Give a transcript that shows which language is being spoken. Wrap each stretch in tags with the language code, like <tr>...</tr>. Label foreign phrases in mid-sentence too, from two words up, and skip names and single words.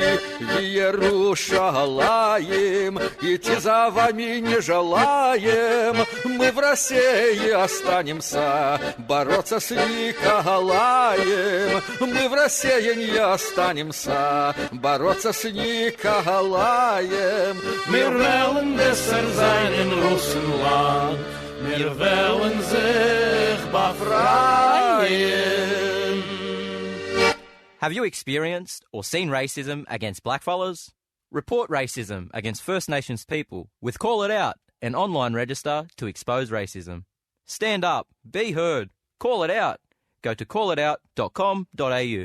<ru>В Иерушалаим идти за вами не желаем, мы в России останемся бороться с Николаем, мы в России не останемся бороться с Николаем.</ru> <de>Wir wollen besser sein in Russland, wir wollen sich befreien.</de> <en>Have you experienced or seen racism against blackfellas? Report racism against First Nations people with Call It Out, an online register to expose racism. Stand up, be heard, call it out. Go to callitout.com.au.</en>